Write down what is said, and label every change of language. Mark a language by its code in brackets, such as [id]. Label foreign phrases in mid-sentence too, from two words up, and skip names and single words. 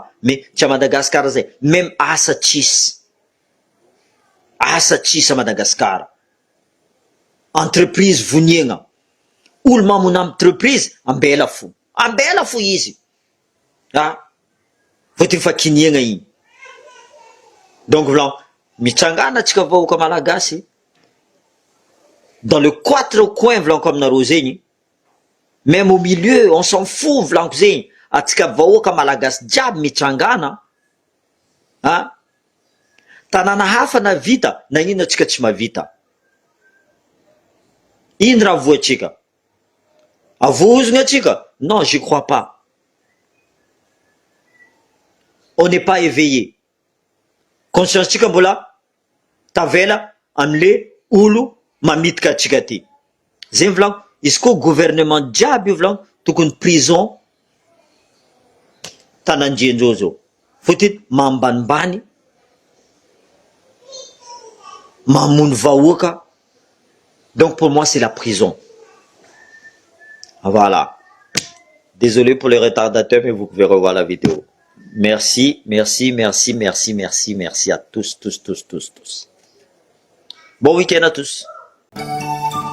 [mg] Mais tsy a Madagasikara zay, même asa tsisy. Asa tsisy a Madagasikara. Entreprise voniagna. Olo mamono entreprise, ambela fo izy. Fotiny fa kiniagna igny. Donc volan mitrangana atsika vahoaka malagasy [fr] dans le quatre coins [mg] volaniko aminareo zegny, [fr] même au milieu on s'en fout [mg] volaniko zegny, atsika vahoaka malagasy jiaby mitrangana Ah, tanàna hafa na vita na ino atsika tsy mahavita. Ino raha voatsika? Avoazona atsika? [fr] Non, je crois pas. On n'est pas éveillé. [mg] Conscience-tsika mbola tavela amle olo mamitika atsika ty. Zay volagno, izy koa gouvernement jiaby io volagno tokony prison tanandriandreo zao. Fotiny mambanimbany, mamono vahoaka. [fr] Donc pour moi c'est la prison. Voilà. Désolé pour les retardateurs, mais vous pouvez revoir la vidéo. Merci, merci, merci, merci, merci, merci à tous, tous, tous, tous, tous. Bon week-end à tous.